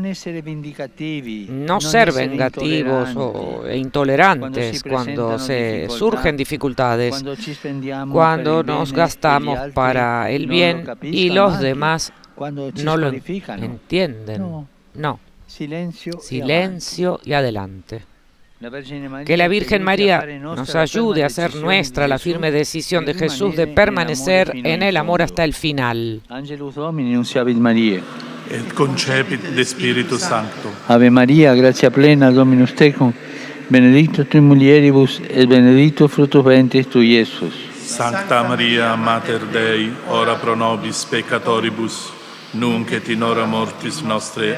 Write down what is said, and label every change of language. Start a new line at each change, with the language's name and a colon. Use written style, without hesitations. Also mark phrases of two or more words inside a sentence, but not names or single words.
Spanish: No ser vengativos e intolerantes cuando se surgen dificultades, cuando nos gastamos para el bien y los demás no lo entienden. No. Silencio y adelante. Que la Virgen María nos ayude a hacer nuestra la firme decisión de Jesús de permanecer en el amor hasta el final.
Latin: Angelus Domini nunciavit Mariae. Et concepit de Spiritu Sancto. Ave Maria, gratia plena, Dominus tecum, benedicta tui mulieribus, et benedictus fructus ventris tui, Iesus. Sancta Maria, Mater Dei, ora pro nobis peccatoribus, nunc et in hora mortis nostre.